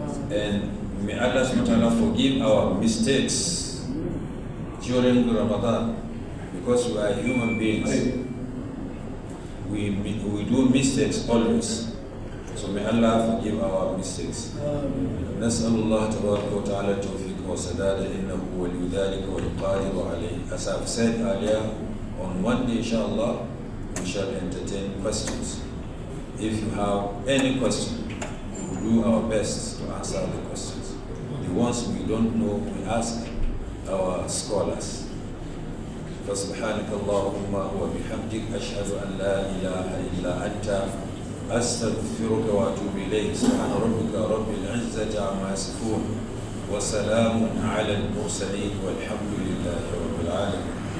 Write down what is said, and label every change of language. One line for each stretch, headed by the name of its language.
English: And may Allah subhanahu wa ta'ala forgive our mistakes during Ramadan, because we are human beings. We do mistakes always. So may Allah forgive our mistakes.
Arabic: نسأل الله تبارك وتعالى التوفيق والسداد إنه ولي ذلك والقادر عليه.
English: As I've said earlier, on Monday, inshallah, we shall entertain questions. If you have any question, we will do our best to answer the questions. The ones we don't know, we ask our scholars.
Arabic: فسبحانك اللهم وبحمدك أشهد أن لا إله إلا أنت أستغفرك وأتوب إليك. سبحان ربك رب العزة عما يصفون وسلام على المرسلين والحمد لله رب العالمين.